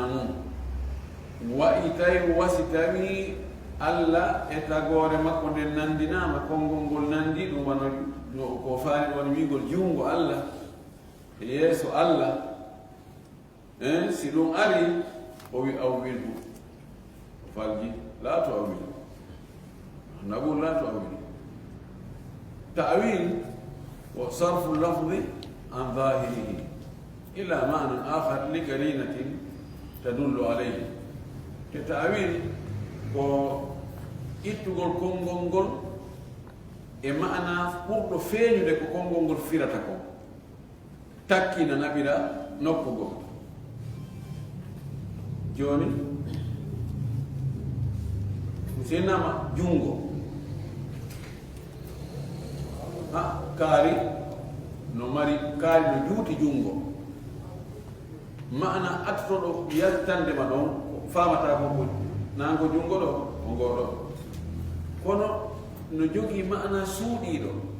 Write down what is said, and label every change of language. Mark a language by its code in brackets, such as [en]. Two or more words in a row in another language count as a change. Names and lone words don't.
[ff] mum wa'i tawi wasi tawi Allah e tagore makko nden nandinama konngol ngol nandi ɗum wano ko faani woni wiigol jungo Allah e yeeso Allah si ɗum ari o wi awwilhu falji la to awwil nagol la to awwil [ar] تأويل وصرف اللفظ عن ظاهره إلى معنى آخر لقرينة تدل عليه [ff] ta'wil ko ittugol konngol ngol e ma'na ɓurɗo feeñude ko konngol ngol firata ko takkina naɓira nokku goo joni senama jungo kaari no mari kaari no juuti jungo ma'ana attoɗo yaltandema ɗon famata ko nango jungo ɗo o ngoɗo kono no jogii ma'ana suuɗiiɗo